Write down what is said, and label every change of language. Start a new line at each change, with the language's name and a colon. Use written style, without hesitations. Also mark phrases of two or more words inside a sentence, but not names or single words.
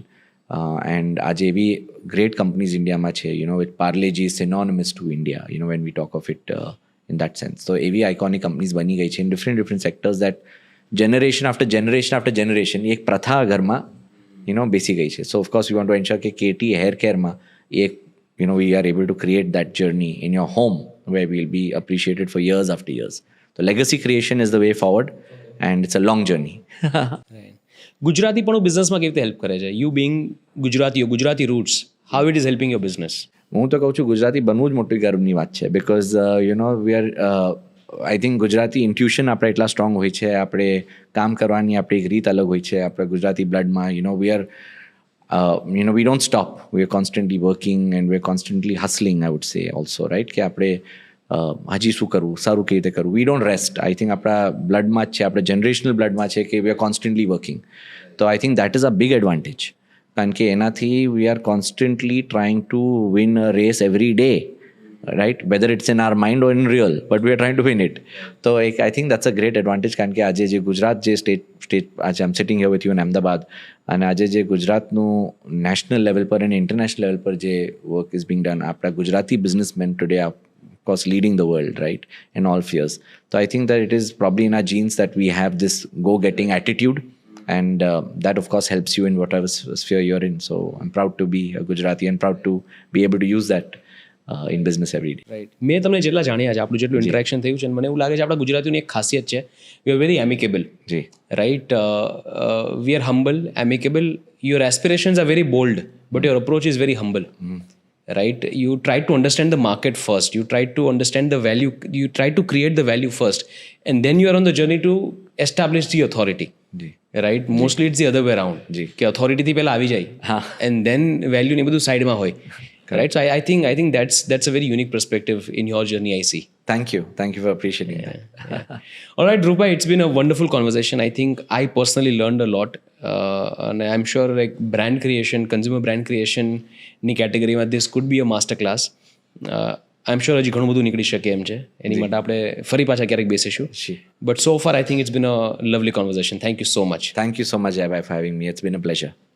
English: એન્ડ
Gujarati: આજે એવી
English: great companies in India છે, with Parle-G is synonymous to India, when we talk of it in that sense.
Gujarati: તો એવી
English: iconic companies
Gujarati: બની ગઈ છે
English: in different sectors that generation after generation
Gujarati: એક પ્રથા ઘરમાં બેસી ગઈ છે.
English: so of course we want to ensure કે કેટી હેર કેરમાં એક we are able to create that journey in your home where we'll be appreciated for years after years. So legacy creation is the way forward, and it's a long journey.
Gujarati: ગુજરાતી પણ બિઝનેસમાં કેવી રીતે હેલ્પ કરે છે?
English: you being Gujarati roots, how it is helping your business?
Gujarati: હું તો કહું છું ગુજરાતી બનવું જ મોટી ગર્વની વાત છે,
English: because we are I think Gujarati intuition
Gujarati: આપણે એટલા સ્ટ્રોંગ હોય છે, આપણે કામ કરવાની આપણી એક રીત અલગ હોય છે આપણા ગુજરાતી બ્લડમાં.
English: we are we don't stop. We are constantly working and we're constantly hustling, I would say also, right?
Gujarati: કે આપણે હજી શું કરવું, સારું કેવી રીતે કરવું.
English: We don't rest. I think
Gujarati: આપણા બ્લડમાં જ છે, આપણા
English: generational blood
Gujarati: છે કે
English: we are constantly working.
Gujarati: તો
English: I think that is a big advantage.
Gujarati: કારણ કે એનાથી
English: we are constantly trying to win a race every day, right? Whether it's in our mind or in real, but we are trying to win it. So I think that's a great advantage.
Gujarati: કારણ કે આજે જે ગુજરાત જે
English: સ્ટેટ આજે I am sitting here with you in Ahmedabad,
Gujarati: અને આજે જે ગુજરાતનું
English: national level
Gujarati: પર અને
English: international level
Gujarati: પર જે
English: work is being done,
Gujarati: આપણા ગુજરાતી
English: businessmen today are course leading the world, right, in all spheres. So I think that it is probably in our genes that we have this go-getting attitude, and that of course helps you in whatever sphere you're in. So I'm proud to be a Gujarati and proud to be able to use that in business every day. રાઈટ.
Gujarati: મેં તમને જેટલા જાણ્યા છે, આપણું જેટલું ઇન્ટરેક્શન થયું છે, મને એવું લાગે છે આપણા ગુજરાતીઓની એક ખાસિયત છે,
English: we are very amicable.
Gujarati: જી.
English: right. we are humble, amicable. your aspirations are very bold, but your approach is very humble. Right? You try to understand the market first. You try to understand the value. You try to create the value first. And then you are on the journey to establish the authority. Right? Mostly it's the other way around.
Gujarati: કે authority થી પહેલા આવી જાય.
English: And then value
Gujarati: ને બધું સાઈડમાં હોય.
English: Right? So I think that's a very unique perspective in your journey, I see. Thank you for appreciating that. All right, Dhruv bhai, it's been a wonderful conversation. I think I personally learned a lot. And I'm sure like brand creation, consumer brand creation
Gujarati: ની કેટેગરીમાં
English: this could be a master class. I am sure
Gujarati: હજી ઘણું બધું નીકળી શકે એમ છે. એની માટે આપણે ફરી પાછા ક્યારેક બેસીશું.
English: but so far I think it's been a lovely conversation. thank you so much. Thank you so much, Jaibai, for having me. It's been a pleasure.